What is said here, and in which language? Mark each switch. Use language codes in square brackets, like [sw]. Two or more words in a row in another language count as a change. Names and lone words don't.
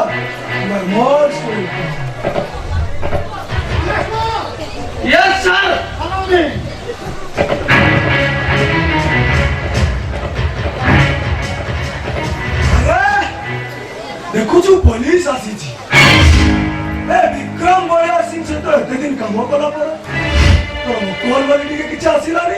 [en] You are most welcome. Yes, sir. Follow me. [or] ଦେଖୁଛୁ ପୋଲିସ ଆସିଛି। ଏ ବିକ୍ରମ ବଳିଆ ସିଂ ସହିତ ଏତେ ଦିନ କାମ କଲା ପରେ କଲ୍ ବୋଲି ଟିକେ କିଛି ଆସିଲାନି।